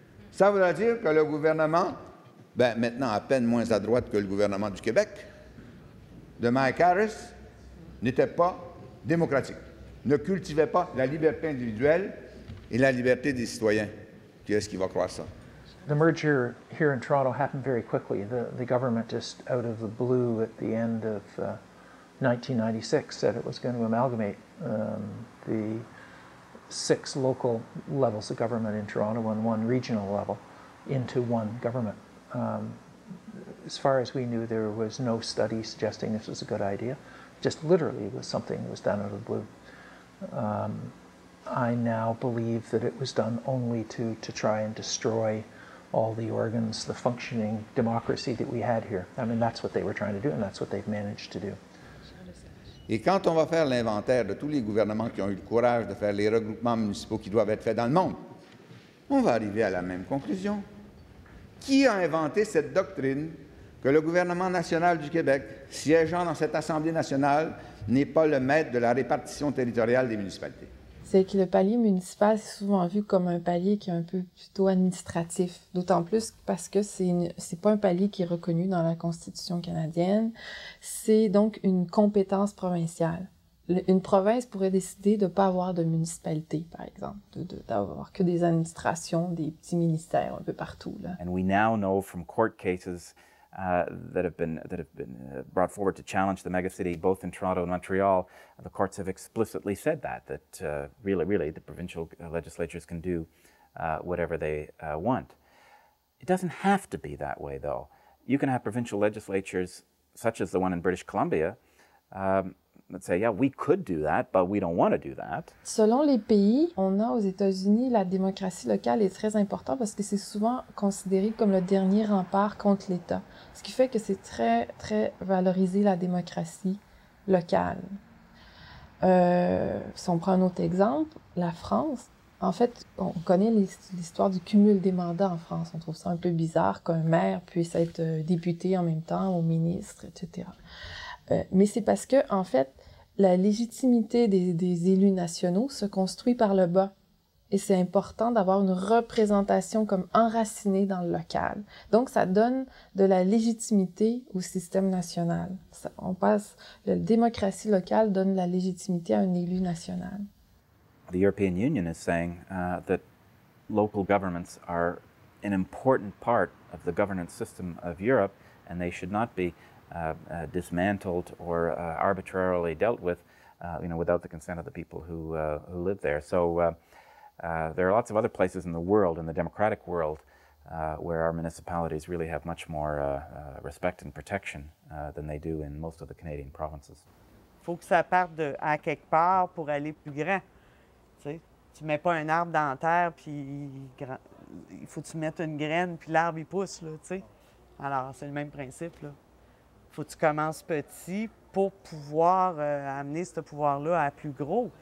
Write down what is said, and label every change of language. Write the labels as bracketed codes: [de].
[fr] Ça voudrait dire que le gouvernement, maintenant à peine moins à droite que le gouvernement du Québec, de Mike Harris, n'était pas démocratique, ne cultivait pas la liberté individuelle et la liberté des citoyens. Qui est-ce qui va croire ça? [en] The merger here in Toronto happened very quickly. The government just out of the blue at the end of 1996 said it was going to amalgamate the 6 local levels of government in Toronto and 1 regional level into one government. As far as we knew, there was no study suggesting this was a good idea. Just literally it was something that was done out of the blue. I now believe that it was done only to try and destroy all the organs, the functioning democracy that we had here. I mean, that's what they were trying to do, and that's what they've managed to do. [fr] Et quand on va faire l'inventaire de tous les gouvernements qui ont eu le courage de faire les regroupements municipaux qui doivent être faits dans le monde, on va arriver à la même conclusion. Qui a inventé cette doctrine que le gouvernement national du Québec, siégeant dans cette Assemblée nationale, n'est pas le maître de la répartition territoriale des municipalités? C'est que le palier municipal, c'est souvent vu comme un palier qui est un peu plutôt administratif. D'autant plus parce que c'est pas un palier qui est reconnu dans la Constitution canadienne. C'est donc une compétence provinciale. Une province pourrait décider de ne pas avoir de municipalité, par exemple, d'avoir que des administrations, des petits ministères un peu partout, là. [en] And we now know from court cases that have been brought forward to challenge the megacity, both in Toronto and Montreal. The courts have explicitly said that really the provincial legislatures can do whatever they want. It doesn't have to be that way, though. You can have provincial legislatures, such as the one in British Columbia, that say, yeah, we could do that, but we don't want to do that. [fr] Selon les pays, on a aux États-Unis, la démocratie locale est très importante parce que c'est souvent considéré comme le dernier rempart contre l'État. Ce qui fait que c'est très, très valorisé, la démocratie locale. Si on prend un autre exemple, la France, en fait, on connaît l'histoire du cumul des mandats en France. On trouve ça un peu bizarre qu'un maire puisse être député en même temps, ou ministre, etc. Mais c'est parce que, en fait, la légitimité des élus nationaux se construit par le bas. Et c'est important d'avoir une représentation comme enracinée dans le local. Donc, ça donne de la légitimité au système national. La démocratie locale donne la légitimité à un élu national. [en] The European Union is saying that local governments are an important part of the governance system of Europe, and they should not be dismantled or arbitrarily dealt with, without the consent of the people who live there. So there are lots of other places in the world, in the democratic world, where our municipalities really have much more respect and protection than they do in most of the Canadian provinces. [fr] Il faut que ça parte à quelque part pour aller plus grand. Tu ne mets pas un arbre dans la terre, puis il faut que tu mettes une graine, puis l'arbre, il pousse, là, tu sais. Alors, c'est le même principe, là. Il faut que tu commences petit pour pouvoir amener ce pouvoir-là à plus gros.